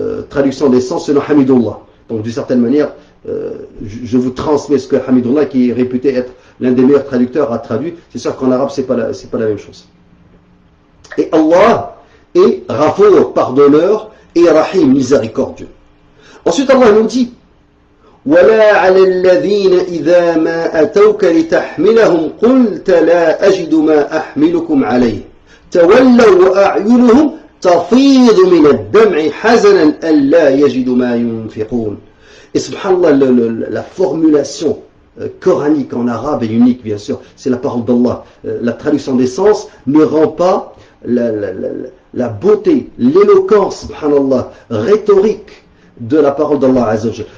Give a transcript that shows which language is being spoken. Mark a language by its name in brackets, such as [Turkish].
[French] Traduction des sens selon Hamidullah. Donc d'une certaine manière, je vous transmets ce que Hamidullah, qui est réputé être l'un des meilleurs traducteurs, a traduit. C'est sûr qu'en arabe c'est pas la même chose. Et Allah est Ghafour, pardonneur, et Rahim, miséricordieux. Ensuite Allah nous dit [Arabic] وَلَا عَلَى الَّذِينَ إِذَا مَا أَتَوْكَ لِتَحْمِلَهُمْ قُلْتَ لَا أَجِدُ مَا أَحْمِلُكُمْ عَلَيْهِ تَوَلَّوْا وَأَعْيُنُهُمْ تَفِيضُ مِنَ الدَّمْعِ حَزَنًا أَلَّا يَجِدُوا مَا يُنْفِقُونَ. [French] Et subhanallah, la formulation coranique en arabe est unique, bien sûr. C'est la parole d'Allah. La traduction des sens ne rend pas la beauté, l'éloquence, subhanallah, rhétorique de la parole d'Allah Azza wa Jalla.